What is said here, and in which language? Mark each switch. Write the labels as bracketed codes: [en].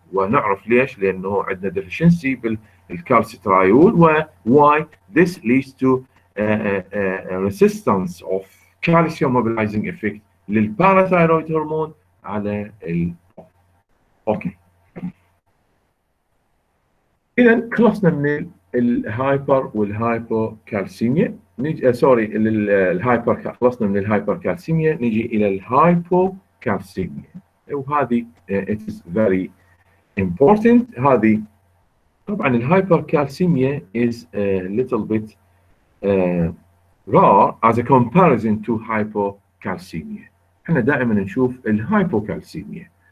[ar] ونعرف ليش؟ لأنه عندنا deficiency بالكالسيترايول. [en] why this leads to resistance of calcium mobilizing effect للparathyroid hormone على okay. [ar] إذا خلصنا من الهايبر والهايبوكالسيميا. نيجي خلصنا من الهايبركالسيميا، نيجي إلى الهايبوكالسيميا، وهذه [en] it is very important. [ar] هذه طبعا الهايبركالسيميا [en] is a little bit rare as a comparison to hypocalcemia. [ar] احنا دائما نشوف الهايبوكالسيميا.